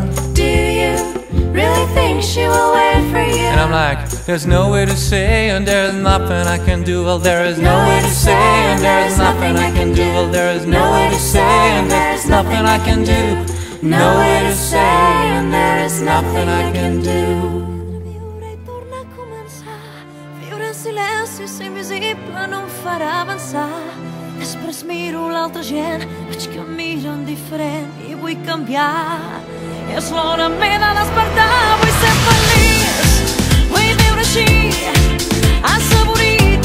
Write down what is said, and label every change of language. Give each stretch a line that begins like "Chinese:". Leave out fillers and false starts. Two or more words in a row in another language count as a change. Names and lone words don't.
English: Do you really think she will wait for you? And I'm like, there's no way to say, and there's nothing I can do. Well, there is no way to say, and there's nothing I can do. Well, there is no way to say, and there's nothing I can do. No way to say, and there is nothing I can do.
Catalan: Viure i torna a començar. Viure en silenci, ser invisible no em farà avançar. Després miro l'altra gent, veig que em miren diferent i vull canviar. És l'hora m'he de despertar, vull ser feliç, vull viure així, assaborir